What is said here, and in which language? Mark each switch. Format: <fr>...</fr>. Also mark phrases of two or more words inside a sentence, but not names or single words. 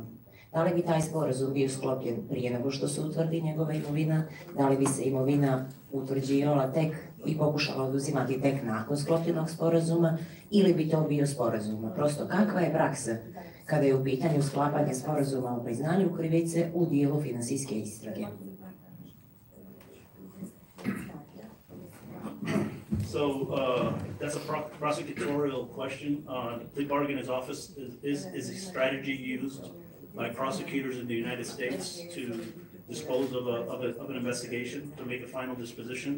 <bs>Da li bi taj sporazum bio sklopljen prije nego što se utvrdi njegova imovina? Da li bi se imovina utvrđivala tek i pokušala oduzimati tek nakon sklopljenog sporazuma? Ili bi to bio sporazum? Prosto, kakva je praksa kada je u pitanju sklapanje sporazuma o priznanju krivice u dijelu finansijske istrage?</bs> <en>So that's a prosecutorial question. The plea bargainer's office is a strategy used by prosecutors in the United States to dispose of an investigation, to make a final disposition.</en>